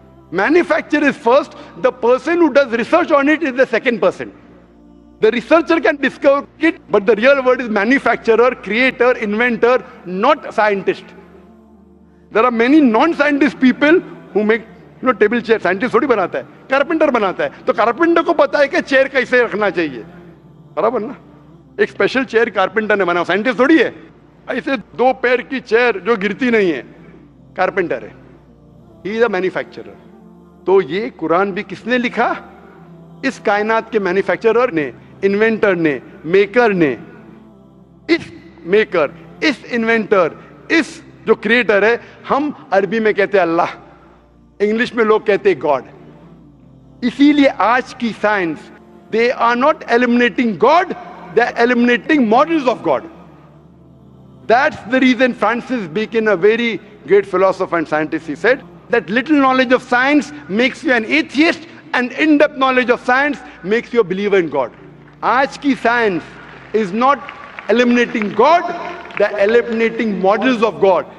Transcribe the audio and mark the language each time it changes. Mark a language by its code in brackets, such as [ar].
[en] Manufacturer is first. The person who does research on it is the second person. The researcher can discover it, but the real word is manufacturer, creator, inventor, not scientist. There are many non-scientist people who make table chair. [hi] Scientist थोड़ी बनाता है, carpenter बनाता है. तो carpenter को पता है कि chair कैसे रखना चाहिए, बराबर ना? एक special chair carpenter ने बनाया, scientist थोड़ी है. ऐसे 2 पैर की chair जो गिरती नहीं है, carpenter है. [en] He is a manufacturer. [hi] तो ये कुरान भी किसने लिखा? इस कायनात के मैन्युफैक्चरर ने, इन्वेंटर ने, मेकर ने. इस मेकर, इस इन्वेंटर, इस जो क्रिएटर है, हम अरबी में कहते हैं अल्लाह, इंग्लिश में लोग कहते हैं गॉड. इसीलिए आज की science, दे are not eliminating God, दे are eliminating models of God. [en] That's the reason Francis Bacon, a very great philosopher and scientist, he said that little knowledge of science makes you an atheist and in-depth knowledge of science makes you a believer in God. [hi] Aaj ki [en] science is not eliminating God, they're eliminating models of God.